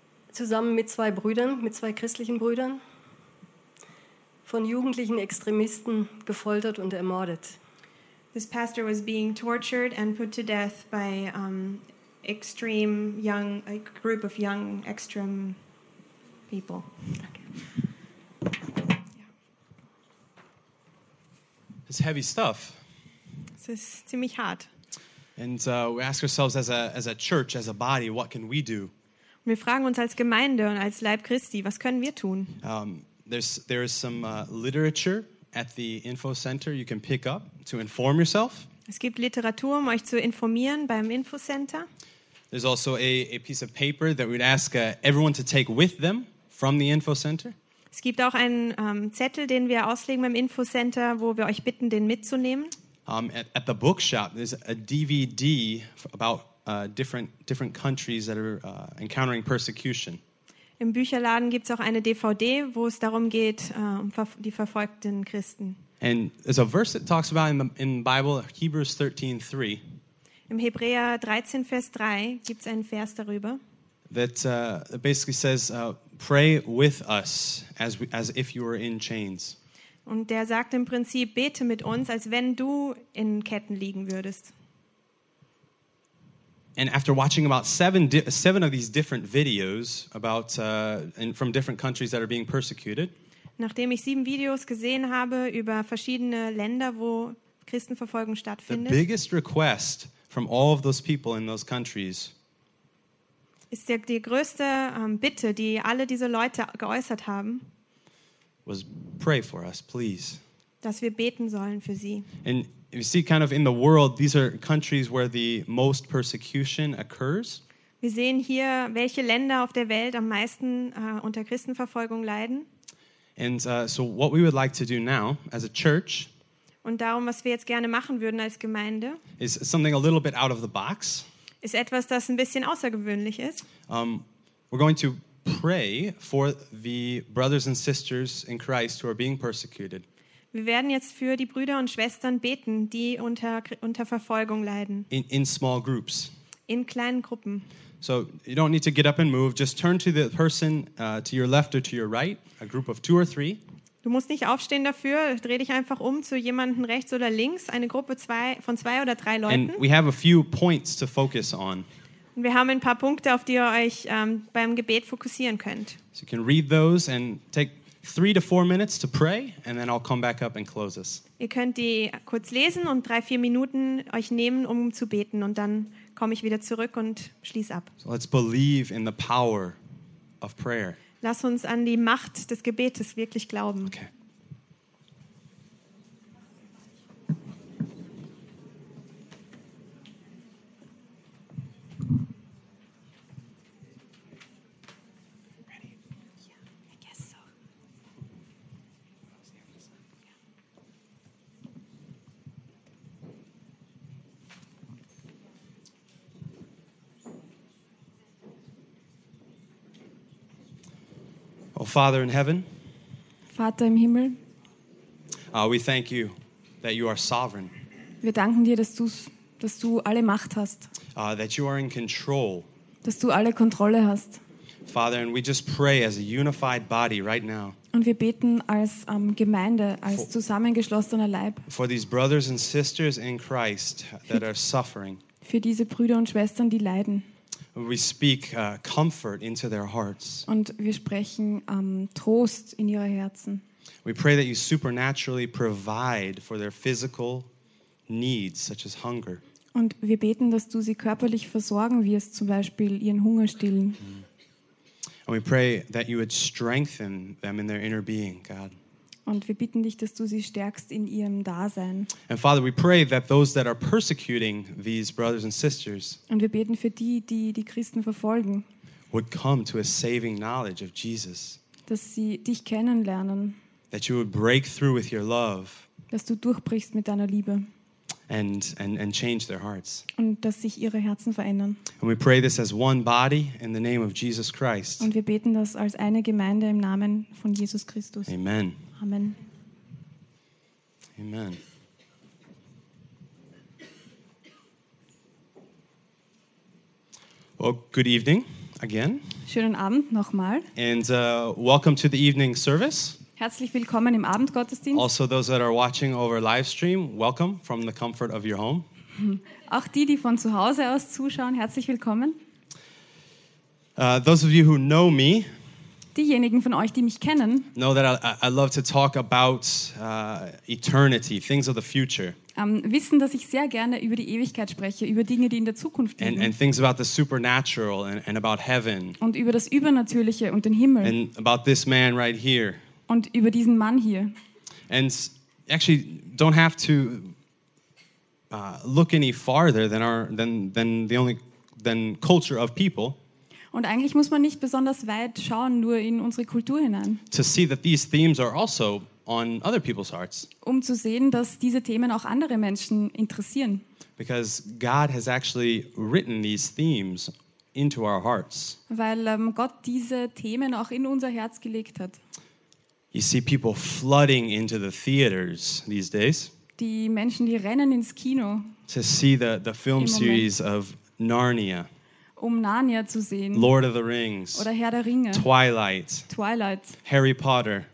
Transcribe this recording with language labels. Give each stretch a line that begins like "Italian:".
German: zusammen mit zwei Brüdern, mit zwei christlichen Brüdern, von jugendlichen Extremisten gefoltert und ermordet.
English: This pastor was being tortured and put to death by extreme young, a group of young extreme people. It's heavy stuff.
German: Es ist ziemlich hart.
English: And we ask ourselves as a church, as a body, what can we do?
German: Wir fragen uns als Gemeinde und als Leib Christi, was können wir tun?
English: There is some literature at the info center you can pick up to inform yourself.
German: Es gibt Literatur, um euch zu informieren beim Info Center.
English: There's also a piece of paper that we'd ask everyone to take with them from the info center.
German: Es gibt auch einen Zettel, den wir auslegen beim Infocenter, wo wir euch bitten, den mitzunehmen.
English: At the bookshop, there's a DVD about different countries that are encountering persecution.
German: Im Bücherladen gibt's auch eine DVD, wo es darum geht, die verfolgten Christen.
English: And there's a verse that talks about in the Bible, Hebrews 13:3.
German: Im Hebräer 13, Vers 3 gibt's einen Vers darüber.
English: That basically says, pray with us as if you were in chains.
German: Und der sagt im Prinzip, bete mit uns, als wenn du in Ketten liegen würdest.
English: And after watching about seven of these different videos about and from different countries that are being persecuted.
German: Nachdem ich sieben Videos gesehen habe über verschiedene Länder, wo Christenverfolgung stattfindet.
English: The biggest request from all of those people in those countries.
German: Ist die größte Bitte, die alle diese Leute geäußert haben,
English: was pray for us, please.
German: Dass wir beten sollen für sie.
English: And you see kind of in the world, these are countries where the most persecution occurs.
German: Wir sehen hier, welche Länder auf der Welt am meisten unter Christenverfolgung leiden.
English: And so what we would like to do now as a church,
German: Und darum, was wir jetzt gerne machen würden als Gemeinde,
English: is something a little bit out of the box.
German: Ist etwas, das ein bisschen außergewöhnlich ist.
English: We're going to pray for the brothers and sisters in Christ who are being persecuted.
German: Wir werden jetzt für die Brüder und Schwestern beten, die unter Verfolgung leiden.
English: In small groups.
German: In kleinen Gruppen.
English: So you don't need to get up and move. Just turn to the person to your left or to your right, a group of two or three.
German: Du musst nicht aufstehen dafür. Dreh dich einfach um zu jemanden rechts oder links, eine Gruppe von zwei oder drei Leuten.
English: And we have a few points to focus on.
German: Und wir haben ein paar Punkte, auf die ihr euch beim Gebet fokussieren könnt.
English: So you can read those and take 3 to 4 minutes to pray, and then I'll come back up and close us.
German: Ihr könnt die kurz lesen und 3-4 Minuten euch nehmen, um zu beten, und dann komme ich wieder zurück und schließe ab.
English: So let's believe in the power of prayer.
German: Lass uns an die Macht des Gebetes wirklich glauben.
English: Okay. Father in heaven,
German: Vater im Himmel,
English: we thank you that you are sovereign.
German: Wir danken dir, dass du alle Macht hast.
English: That you are in control.
German: Dass du alle Kontrolle hast.
English: Father, and we just pray as a unified body right now.
German: Und wir beten als Gemeinde, als zusammengeschlossener Leib.
English: For these brothers and sisters in Christ that are suffering.
German: Für diese Brüder und Schwestern, die leiden.
English: We speak comfort into their hearts.
German: Und wir sprechen Trost in ihre Herzen.
English: We pray that you supernaturally provide for their physical needs, such as hunger.
German: Und wir beten, dass du sie körperlich versorgen wirst, zum Beispiel ihren Hunger stillen.
English: And we pray that you would strengthen them in their inner being, God.
German: Und wir bitten dich, dass du sie stärkst in ihrem Dasein.
English: And Father, we pray that those that are persecuting these brothers and sisters.
German: Und wir beten für die Christen verfolgen.
English: Would come to a saving knowledge of Jesus.
German: Dass sie dich kennenlernen.
English: That you would break through with your love.
German: Dass du durchbrichst mit deiner Liebe.
English: And change their hearts.
German: Und dass sich ihre Herzen verändern.
English: And we pray this as one body in the name of Jesus Christ.
German: Und wir beten das als eine Gemeinde im Namen von Jesus Christus.
English: Amen.
German: Amen. Amen.
English: Well, good evening again.
German: Schönen Abend nochmal.
English: And welcome to the evening service.
German: Herzlich willkommen im Abendgottesdienst.
English: Also those that are watching over live stream, welcome from the comfort of your home.
German: Auch die von zu Hause aus zuschauen, herzlich willkommen.
English: Those of you who know me,
German: diejenigen von euch, die mich kennen,
English: know that I love to talk about eternity, things of the future.
German: Wissen, dass ich sehr gerne über die Ewigkeit spreche, über Dinge, die in der Zukunft liegen.
English: And things about the supernatural and about heaven.
German: Und über das Übernatürliche und den Himmel.
English: And about this man right here.
German: Und über diesen Mann hier.
English: And actually don't have to look any farther than our than culture of people.
German: Und eigentlich muss man nicht besonders weit schauen, nur in unsere Kultur hinein.
English: To see that these themes are also on other people's hearts.
German: Um zu sehen, dass diese Themen auch andere Menschen interessieren.
English: Because God has actually written these themes into our hearts.
German: Weil Gott diese Themen auch in unser Herz gelegt hat.
English: You see people flooding into the theaters these days.
German: Die Menschen, die rennen ins Kino.
English: To see the film series of Narnia.
German: Um Narnia zu sehen.
English: Lord of the Rings.
German: Oder Herr der Ringe.
English: Twilight. Harry Potter.